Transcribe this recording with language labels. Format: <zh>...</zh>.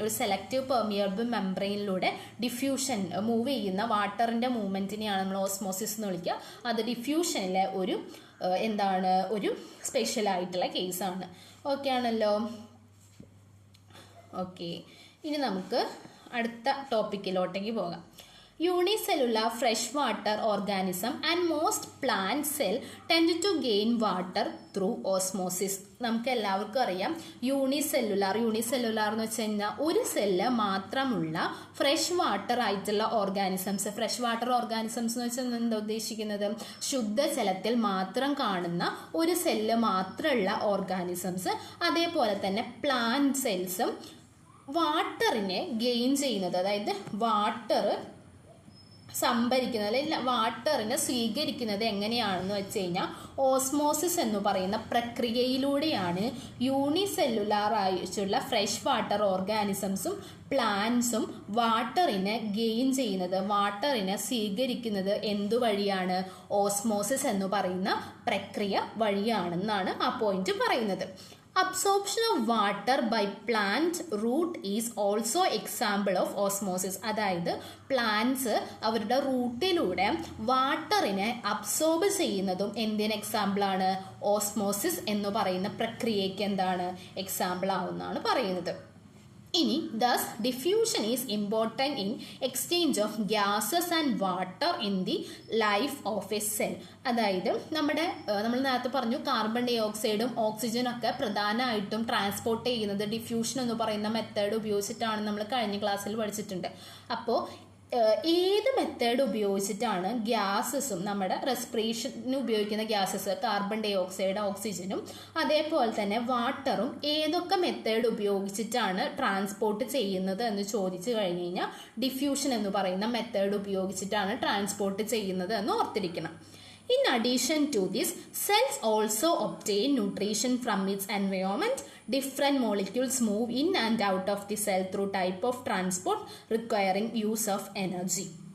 <ml>ഒരു selective permeable മെംബ്രെയിനിലൂടെ diffusion move ചെയ്യുന്ന വാട്ടറിൻ്റെ മൂവ്മെൻറ്റിനെയാണ് നമ്മൾ ഓസ്മോസിസ് എന്ന് വിളിക്കുക. അത് ഡിഫ്യൂഷനിലെ ഒരു ഒരു സ്പെഷ്യലായിട്ടുള്ള കേസാണ്. ഓക്കെ ആണല്ലോ? ഓക്കെ, ഇനി നമുക്ക് അടുത്ത ടോപ്പിക്കിലോട്ടേക്ക് പോകാം.</ml> <en>Unicellular freshwater organism and most plant cell tend to gain water through osmosis.</en> <ml>നമുക്ക് എല്ലാവർക്കും അറിയാം യൂണിസെല്ലുലാർ എന്ന് വെച്ച് കഴിഞ്ഞാൽ ഒരു സെല്ല് മാത്രമുള്ള ഫ്രഷ് വാട്ടർ ആയിട്ടുള്ള ഓർഗാനിസംസ്. ഫ്രഷ് വാട്ടർ ഓർഗാനിസംസ് എന്ന് വെച്ചാൽ എന്താ ഉദ്ദേശിക്കുന്നത്? ശുദ്ധജലത്തിൽ മാത്രം കാണുന്ന ഒരു സെല്ല് മാത്രമുള്ള ഓർഗാനിസംസ്. അതേപോലെ തന്നെ പ്ലാന്റ് സെൽസും വാട്ടറിനെ ഗെയിൻ ചെയ്യുന്നത്, അതായത് വാട്ടർ സംഭരിക്കുന്നത് അല്ലെങ്കിൽ വാട്ടറിനെ സ്വീകരിക്കുന്നത് എങ്ങനെയാണെന്ന് വെച്ച് കഴിഞ്ഞാൽ ഓസ്മോസിസ് എന്ന് പറയുന്ന പ്രക്രിയയിലൂടെയാണ് യൂണിസെല്ലുലാർ ആയിട്ടുള്ള ഫ്രഷ് വാട്ടർ ഓർഗാനിസംസും പ്ലാന്റ്സും വാട്ടറിനെ ഗെയിൻ ചെയ്യുന്നത്, വാട്ടറിനെ സ്വീകരിക്കുന്നത് എന്തുവഴിയാണ്? ഓസ്മോസിസ് എന്ന് പറയുന്ന പ്രക്രിയ വഴിയാണെന്നാണ് ആ പോയിന്റ് പറയുന്നത്.</ml> <en>Absorption of water by plant root is also example of osmosis.</en> <ml>അതായത് പ്ലാന്റ്സ് അവരുടെ റൂട്ടിലൂടെ വാട്ടറിനെ അബ്സോർബ് ചെയ്യുന്നതും എന്തിന് എക്സാമ്പിളാണ്? ഓസ്മോസിസ് എന്ന് പറയുന്ന പ്രക്രിയയ്ക്ക് എന്താണ്? എക്സാമ്പിൾ ആവുമെന്നാണ് പറയുന്നത്.</ml> <en>ഇനി thus diffusion is important in exchange of gases and water in the life of a cell.</en> <ml>അതായത് നമ്മൾ നേരത്തെ പറഞ്ഞു കാർബൺ ഡൈ ഓക്സൈഡും ഓക്സിജനും ഒക്കെ പ്രധാനമായിട്ടും ട്രാൻസ്പോർട്ട് ചെയ്യുന്നത് ഡിഫ്യൂഷൻ എന്ന് പറയുന്ന മെത്തേഡ് ഉപയോഗിച്ചിട്ടാണ്. നമ്മൾ കഴിഞ്ഞ ക്ലാസ്സിൽ പഠിച്ചിട്ടുണ്ട്. അപ്പോൾ ഏത് മെത്തേഡ് ഉപയോഗിച്ചിട്ടാണ് ഗ്യാസസും നമ്മുടെ റെസ്പിറേഷന് ഉപയോഗിക്കുന്ന ഗ്യാസസ് കാർബൺ ഡൈ ഓക്സൈഡ്, ഓക്സിജനും അതേപോലെ തന്നെ വാട്ടറും ഏതൊക്കെ മെത്തേഡ് ഉപയോഗിച്ചിട്ടാണ് ട്രാൻസ്പോർട്ട് ചെയ്യുന്നത് എന്ന് ചോദിച്ചു കഴിഞ്ഞ് കഴിഞ്ഞാൽ ഡിഫ്യൂഷൻ എന്ന് പറയുന്ന മെത്തേഡ് ഉപയോഗിച്ചിട്ടാണ് ട്രാൻസ്പോർട്ട് ചെയ്യുന്നത് എന്ന് ഓർത്തിരിക്കണം.</ml> <en>In addition to this, cells also obtain nutrition from its environment. Different molecules move in and out of the cell through type of transport requiring use of energy.</en>